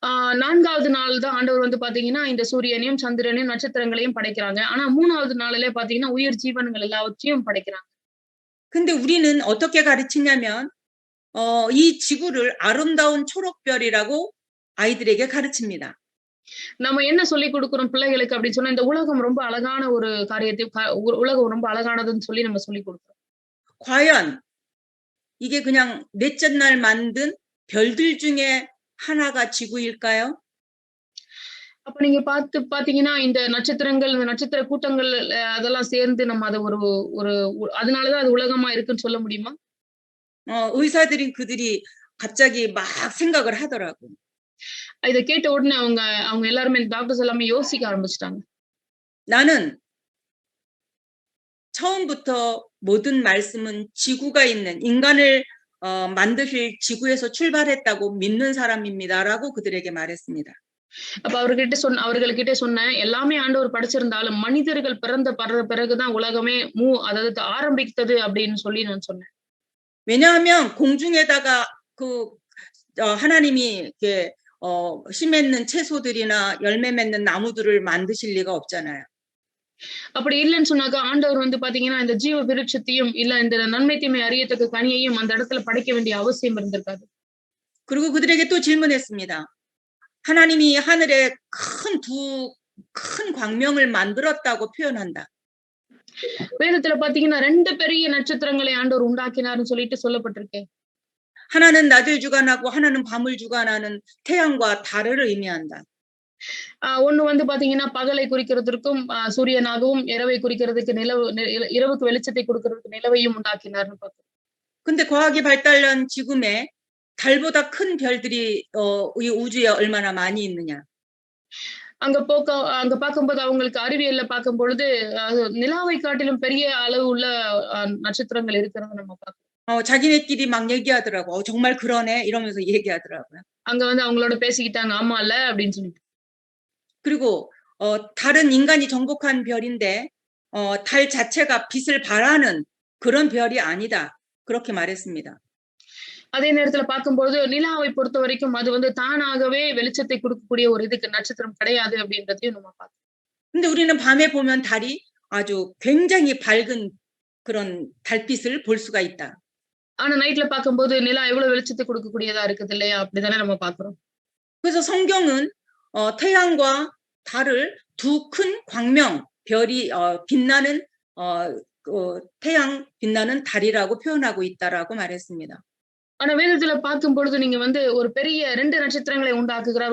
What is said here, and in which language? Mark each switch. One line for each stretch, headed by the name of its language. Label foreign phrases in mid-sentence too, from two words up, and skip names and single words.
Tamil: 4வது நாள் தான் ஆண்டவர் வந்து பாத்தீங்கன்னா, இந்த சூரியனையும், சந்திரனையும், நட்சத்திரங்களையும் படைக்கிறாங்க. ஆனா 3வது நாளிலே பாத்தீங்கன்னா, உயிர் ஜீவன்கள் எல்லாவற்றையும் படைக்கிறாங்க.
Korean: 근데 우리는 어떻게 가르치냐면 이 지구를 아름다운 초록별이라고 아이들에게 가르칩니다.
Tamil: நம்ம என்ன சொல்லிக் குடுக்குறோம் பிள்ளைகளுக்கு அப்படின்னு சொன்னா, இந்த உலகம் ரொம்ப அழகான ஒரு காரியத்தை உலகம் ரொம்ப அழகானதுன்னு சொல்லி நம்ம சொல்லிக் குடுக்குறோம்.
Korean: 과연 이게 그냥 넷째 날 만든 별들 중에 하나가 지구일까요?
Tamil: அப்ப நீங்க பாத்தீங்கன்னா, இந்த நட்சத்திரங்கள், இந்த நட்சத்திர கூட்டங்கள் அதெல்லாம் சேர்ந்து நம்ம அத ஒரு ஒரு அதனால தான் அது உலகமா இருக்குன்னு சொல்ல முடியுமா?
Korean: 의사들이 그들이 갑자기 막 생각을 하더라고.
Tamil: இத கேட்ட உடனே அவங்க அவங்க எல்லாருமே டாக்டர்ஸ் எல்லாமே யோசிக்க ஆரம்பிச்சுட்டாங்க.
Korean: 나는 처음부터 모든 말씀은 지구가 있는 인간을 만드실 지구에서 출발했다고 믿는 사람입니다라고 그들에게 말했습니다.
Tamil: அப்ப அவர்கள்கிட்ட சொன்னேன், எல்லாமே ஆண்டவர் படைச்சிருந்தாலும் மனிதர்கள் பிறகு தான் உலகமே அதாவது ஆரம்பித்தது அப்படின்னு சொல்லி நான் சொன்னேன்.
Korean: 왜냐하면 공중에다가 그 하나님이 이렇게 씨 맺는 채소들이나 열매 맺는 나무들을 만드실 리가 없잖아요.
Tamil: அப்படி இல்லன்னு சொன்னாக்கா, ஆண்டவர் வந்து பாத்தீங்கன்னா, இந்த ஜீவ விருட்சத்தையும், இல்ல இந்த நன்மை தீமை அறியத்தக்க கனியையும் அந்த இடத்துல படைக்க வேண்டிய அவசியம் இருந்திருக்காது.
Korean: 그리고 그들에게 또 질문했습니다. 하나님이 하늘에 큰 광명을 만들었다고 표현한다.
Tamil: வேதத்துல பாத்தீங்கன்னா 2 பெரிய நட்சத்திரங்களை ஆண்டவர் உண்டாக்கினார்னு சொல்லிட்டு சொல்லப்பட்டிருக்கு.
Korean: 하나는 낮을 주관하고 하나는 밤을 주관하는 태양과 달을 의미한다.
Tamil: ஒண்ணு வந்து பாத்தீங்கன்னா பகலை குறிக்கிறதற்கும் சூரியனாகவும், இரவை குறிக்கிறதுக்கு இரவுக்கு வெளிச்சத்தை கொடுக்கிறதுக்கு நிலவையும் உண்டாக்கினார்னு பார்த்தோம்.
Korean: 근데 과학이 발달한 지금에 달보다 큰 별들이 이 우주에 얼마나 많이 있느냐?
Tamil: அங்க பார்க்கும்போது அவங்களுக்கு அறிவியல்ல பார்க்கும் பொழுது நிலாவை காட்டிலும் பெரிய அளவு உள்ள நட்சத்திரங்கள் இருக்கிறத நம்ம பார்க்கிறோம்.
Korean: 자기네끼리 막 얘기하더라고. 정말 그러네 이러면서 얘기하더라고요.
Tamil: அங்க வந்து அவங்களோட பேசிக்கிட்டாங்க. ஆமால்ல அப்படின்னு சொல்லிட்டு.
Korean: 그리고 달은 인간이 정복한 별인데 달 자체가 빛을 발하는 그런 별이 아니다. 그렇게 말했습니다.
Tamil: அதே நேரத்துல பார்க்கும்போது நிலாவை பொறுத்தவரைக்கும் அது வந்து தானாகவே வெளிச்சத்தை கொடுக்கக்கூடிய ஒரு நட்சத்திரம் கிடையாது அப்படின்றதையும் நம்ம பார்க்கிறோம்.
Korean: 근데 우리는 밤에 보면 달이 아주 굉장히 밝은 그런 달빛을 볼 수가 있다.
Tamil: ஆனா நைட்ல பார்க்கும்போது நிலா எவ்வளவு வெளிச்சத்தை கொடுக்கக்கூடியதா இருக்குது இல்லையா? அப்படிதானே நம்ம பார்க்கிறோம்.
Korean: 그래서 성경은 태양과 달을 두 큰 광명 별이 빛나는 태양 빛나는 달이라고 표현하고 있다라고 말했습니다.
Tamil: ஆனா வேதத்துல பார்க்கும் பொழுது நீங்க வந்து ஒரு பெரிய 2 நட்சத்திரங்களை உண்டாக்குகிறார்.